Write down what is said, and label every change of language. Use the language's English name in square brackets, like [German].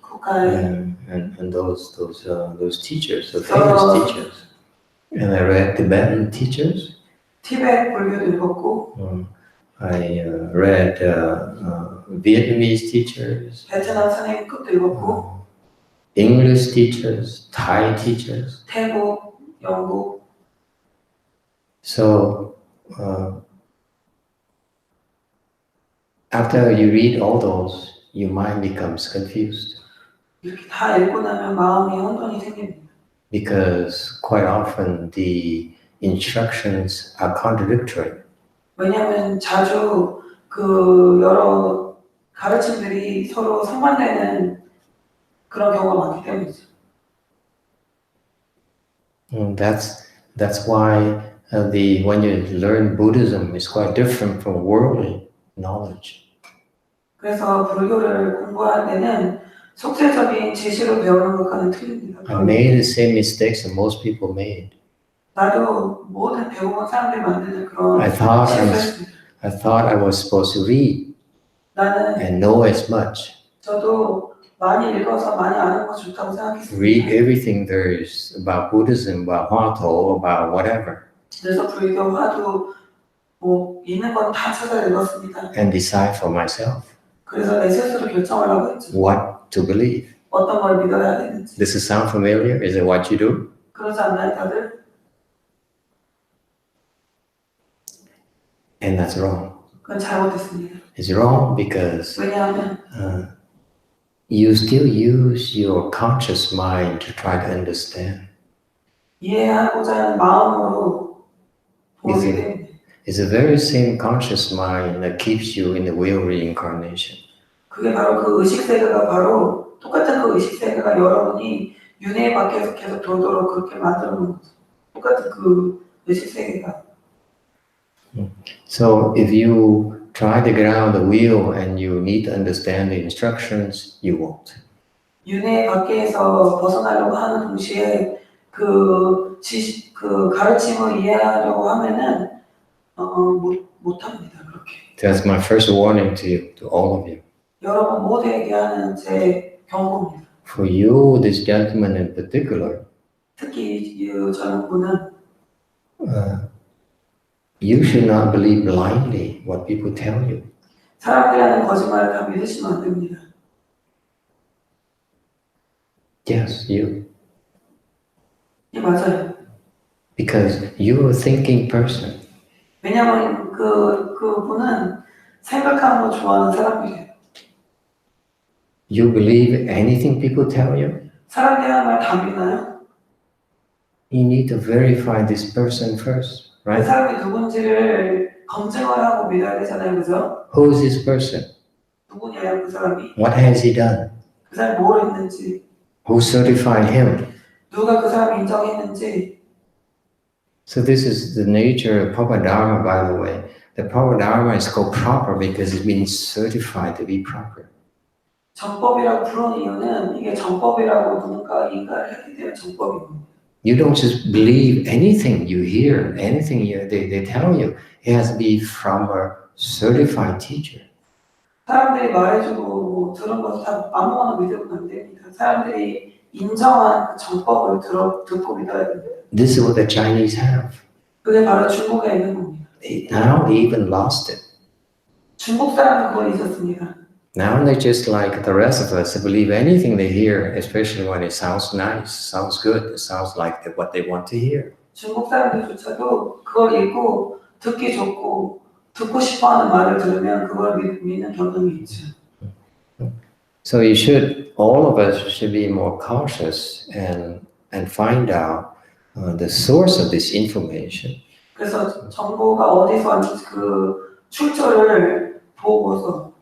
[English] and those teachers, the famous teachers. And I read Tibetan teachers. [Korean] 티베트 불교도 읽었고, [English] I read Vietnamese teachers. [Korean] 베트남 선생님 것도 읽었고, [English] English teachers, Thai teachers. [Korean] 태국, 영국. [English] So after you read all those, your mind becomes confused. [Korean] 이렇게 다 읽고 나면 마음이 혼돈이 생깁니다. [English] Because quite often the instructions are contradictory. [Korean] 왜냐하면 자주 그 여러 가르침들이 서로 상반되는 그런 경우가 많기 때문이죠. [English] That's why when you learn Buddhism, it's quite different from worldly knowledge. [Korean] 그래서 불교를 공부할 때는 속세적인 지식을 배우는 것과는 틀립니다. [English] I made the same mistakes that most people made. [Korean] 나도 모든 배워본 사람들이 만드는 그런 [English] I thought I was supposed to read and know as much. [Korean] 저도 많이 읽어서 많이 아는 거 좋다고 생각했습니다. [English] Read everything there is about Buddhism, about 화토, about whatever. [Korean] 그래서 불교, 화두 뭐 있는 건 다 찾아 읽었습니다. [English] And decide for myself. [Korean] 그래서 내 스스로 결정하려고 했죠. [English] What to believe. [Korean] 어떤 걸 믿어야 되는지. [English] Does it sound familiar? Is it what you do? [Korean] 그러지 않나요, 다들? [English] And that's wrong. [Korean] 그건 잘못됐습니다. [English] It's wrong because [Korean] 왜냐하면 [English] you still use your conscious mind to try to understand. [Korean] 이해하고자 하는 마음으로 보게 됩니다. [English] It's the very same conscious mind that keeps you in the wheel reincarnation. [Korean] 그게 바로 그 의식 세계가 바로 똑같은 그 의식 세계가 여러분이 윤회 밖에서 계속 돌도록 그렇게 만들어 놓은 거죠. 똑같은 그 의식 세계가. [English] So if you try to get out of the wheel and you need to understand the instructions, you won't. [Korean] 윤회 밖에서 벗어나려고 하는 동시에 그 가르침을 이해하려고 하면은 못합니다. 그렇게. [English] That's my first warning to you, to all of you. [Korean] 여러분 모두에게 하는 제 경고입니다. [English] For you, this gentleman in particular, [Korean] 특히 이 저분은 [English] you should not believe blindly what people tell you. [Korean] 사람들이 하는 거짓말을 다 믿으시면 안 됩니다. [English] Yes, you. [Korean] 예, 맞아요. [English] Because you're a thinking person. [Korean] 왜냐하면 그분은 생각하는 거 좋아하는 사람이에요. [English] You believe anything people tell you? [Korean] 사람들이 하는 말 다 믿나요? [English] You need to verify this person first, [Korean] 그 [English] right? [Korean] 사람이 누군지를 검증을 하고 믿어야 되잖아요, 그죠? [English] Who is this person? [Korean] 누구냐요, 그 사람이? [English] What has he done? [Korean] 그 사람이 뭘 했는지, [English] Who certified him? [Korean] 누가 그 사람을 인정했는지. [English] So this is the nature of proper dharma, by the way. The proper dharma is called proper because it's been certified to be proper. [Korean] 정법이라고 부르는 이유는 이게 정법이라고 누군가 인가를 했기 때문에 정법입니다. [English] You don't just believe anything you hear, anything they tell you. It has to be from a certified teacher. [Korean] 사람들이 말해주고 뭐 들은 것을 다 아무거나 믿으면 안 됩니다. 사람들이 인정한 그 정법을 듣고 믿어야 됩니다. [English] This is what the Chinese have. [Korean] 그게 바로 중국에 있는 겁니다. [English] Now they even lost it. [Korean] 중국 사람은 그걸 잊었습니다. [English] Now they're just like the rest of us. They believe anything they hear, especially when it sounds nice, sounds good, it sounds like what they want to hear. [Korean] 중국 사람들조차도 그걸 읽고 듣기 좋고 듣고 싶어하는 말을 들으면 그걸 믿는 경향이 있죠. [English] So all of us should be more cautious and find out the source of this information. [Korean] 그래서 정보가 어디서 왔는지 그 출처를 보고서.